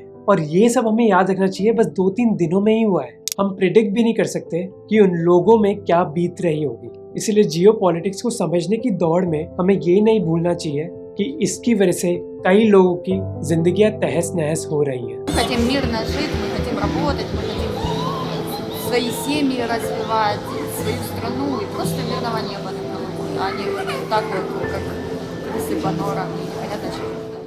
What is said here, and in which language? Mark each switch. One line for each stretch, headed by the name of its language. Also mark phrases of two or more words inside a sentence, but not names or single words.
Hindi: और ये सब हमें याद रखना चाहिए बस 2-3 दिनों में ही हुआ है। हम प्रिडिक्ट भी नहीं कर सकते कि उन लोगों में क्या बीत रही होगी। इसलिए जियोपॉलिटिक्स को समझने की दौड़ में हमें ये नहीं भूलना चाहिए कि इसकी वजह से कई लोगों की जिंदगियां तहस नहस हो रही हैं।
Russian: хотим мирно жить, мы хотим работать, мы хотим свои семьи развивать, свою страну и просто мирного неба над головой, а не так вот, как высыпано непонятно чего.